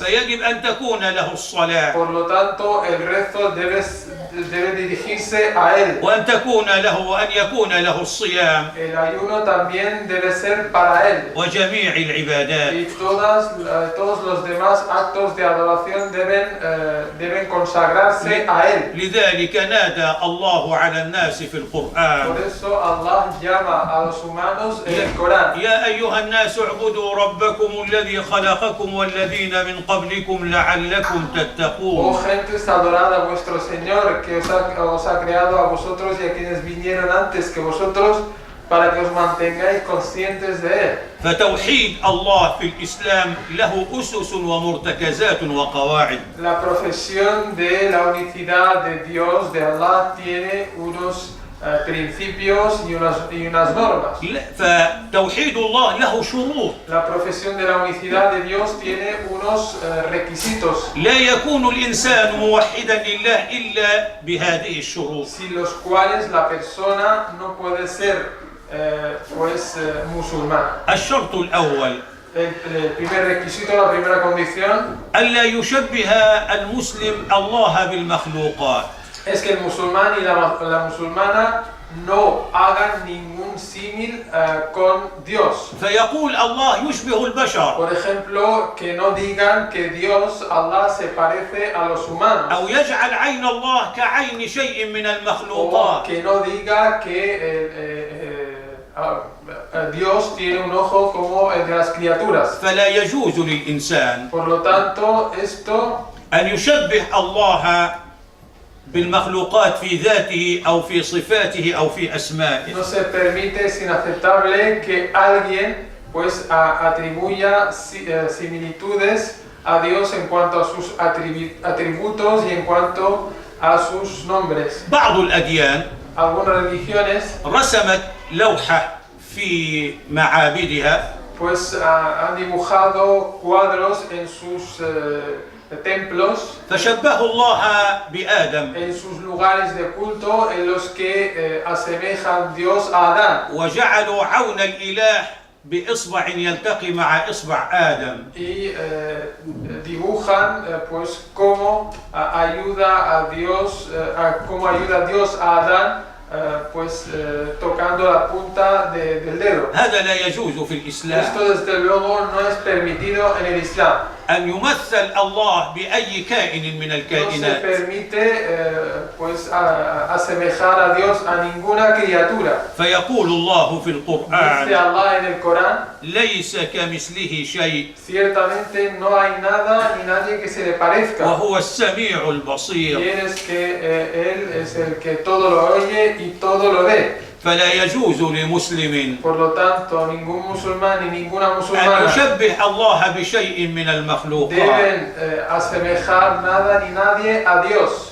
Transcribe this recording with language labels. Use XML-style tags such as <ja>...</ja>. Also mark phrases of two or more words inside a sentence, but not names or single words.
<ar>فيجب أن تكون له الصلاة</ar> <es>Por lo tanto, el rezo debe dirigirse a Él.</es> <ar>وأن تكون له وأن يكون له الصيام</ar> <es>El ayuno también debe ser para Él.</es> <ar>وجميع العبادات</ar> <es>Y todos los demás actos de adoración deben consagrarse a Él.</es> <ar>لذلك نادى الله على الناس في القرآن</ar> <es>Por eso Allah llama a los humanos en el Corán.</es> <ar>يا أيها الناس اعبدوا ربكم الذي خلقكم والذين من قبلكم لعلكم</ar> <es>Oh</es> <ar>تتقون</ar> <es>gentes, adorad a vuestro Señor que os ha creado a vosotros y a quienes vinieron antes que vosotros para que os mantengáis conscientes de Él.</es> <ar>فتوحيد الله في الإسلام له أسس ومرتكزات وقواعد</ar> <es>La profesión de la unicidad de Dios, de Allah, tiene unos principios y unas normas.</es> <ar>فتوحيد الله له شروط</ar> <es>La profesión de la unicidad de Dios tiene unos requisitos,</es> <ar>لا يكون الإنسان موحدا لله إلا بهذه الشروط</ar> <es>sin los cuales la persona no puede ser musulmán.</es> <ar>الشرط الأول</ar> <es>El primer requisito, la primera condición,</es> <ar>ألا يشبه المسلم الله بالمخلوقات</ar> <es>es que el musulmán y la musulmana no hagan ningún símil con Dios.</es> <ar>فيقول الله يشبه البشر</ar> <es>Por ejemplo, que no digan que Dios, Allah, se parece a los humanos.</es> <ar>أو يجعل عين الله كعين شيء من</ar> <es>O</es> <ar>المخلوقات</ar> <es>que no diga que Dios tiene un ojo como el de las criaturas.</es> <ar>فلا يجوز للإنسان</ar> <es>Por lo tanto, esto</es> <ar>أن يشبه الله بالمخلوقات في ذاته أو في صفاته أو في أسمائه</ar> <es>no se permite, es inaceptable que alguien pues atribuya similitudes a Dios en cuanto a sus atributos y en cuanto a sus nombres.</es> <ar>بعض الأديان</ar> <es>Algunas religiones</es> <ar>رسمت لوحة في معابدها</ar> <es>pues han dibujado cuadros en sus templos,</es> <ar>فشبهوا الله بآدم</ar> <es>en sus lugares de culto, en los que asemejan Dios a Adán.</es> <ar>وجعلوا عون الإله بإصبع يلتقي مع إصبع آدم</ar> <es>Y dibujan pues cómo ayuda a Dios, cómo ayuda a Dios a Adán, pues tocando la punta del dedo.</es> <ar>هذا لا يجوز في الإسلام</ar> <es>Esto desde luego no es permitido en el Islam.</es> <ar>أن يمثل الله بأي كائن من</ar> <es>No se</es> <ar>الكائنات</ar> <es>permite pues asemejar a Dios a ninguna criatura.</es> <ar>فيقول الله في</ar> <es>Dice</es> <ar>القرآن</ar> <es>Allah en el Corán,</es> <ar>ليس كمثله شيء</ar> <es>ciertamente no hay nada ni nadie que se le parezca.</es> <ar>وهو السميع</ar> <es>Y</es> <ar>البصير</ar> <es>Él es el que todo lo oye y todo lo ve.</es> <ar>فلا يجوز لمسلم</ar> <es>Por lo tanto, ningún musulmán ni ninguna</es> <ar>أن</ar> <es>musulmana</es> <ar>يشبه الله بشيء من المخلوقات</ar> <es>deben asemejar nada ni nadie a Dios.</es>